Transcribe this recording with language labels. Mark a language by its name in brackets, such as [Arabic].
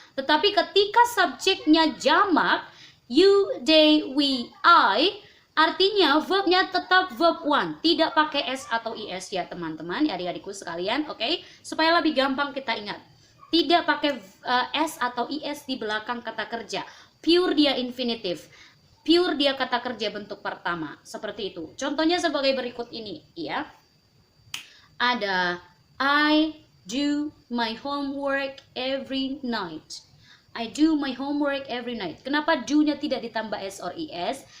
[Indonesian] Tetapi ketika subjeknya jamak, you, they, we, I, artinya verbnya tetap verb 1, tidak pakai s atau es ya teman-teman, adik-adikku sekalian, oke? Supaya lebih gampang kita ingat. Tidak pakai s atau is di belakang kata kerja. Pure dia infinitif. Pure dia kata kerja bentuk pertama. Seperti itu. Contohnya sebagai berikut ini, ya. [English] Ada I do my homework every night. I do my homework every night. [Indonesian] Kenapa do-nya tidak ditambah s or is?